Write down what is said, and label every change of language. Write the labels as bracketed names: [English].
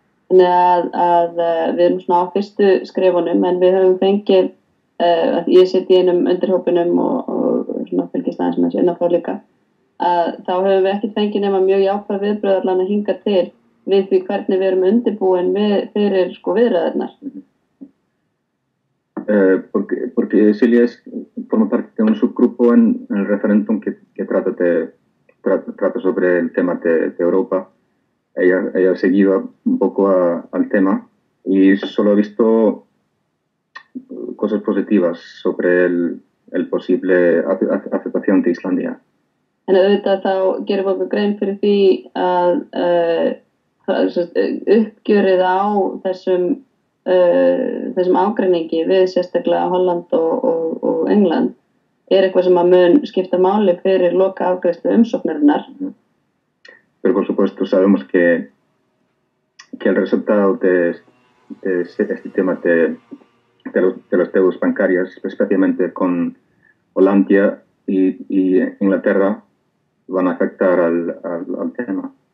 [Icelandic] Þannig að við erum svona á fyrstu skrefunum en við höfum fengið, ég sitt í einum undirhópinum og svona fylgist aðeins með þessu innanfrá líka, þá höfum við ekkert fengið nema mjög jákvæð viðbrögð allan að hinga til við því hvernig við erum undirbúin fyrir viðræðurnar. [Spanish] Porque Silvia forma parte de un subgrupo en el referéndum que trata sobre el tema de Europa. Ella ha seguido un poco al tema y solo ha visto cosas positivas sobre el posible aceptación de Islandia. [Icelandic] En auðvitað þá gerum við okkur grein fyrir því að uppgjörið á þessum ágreiningi við sérstaklega Holland og England eitthvað sem að mun skipta máli fyrir loka afgreiðslu umsóknarinnar. [Spanish] Pero por supuesto sabemos que el resultado de este tema de las deudas bancarias, especialmente con Hollandia y Inglaterra, van a afectar al tema.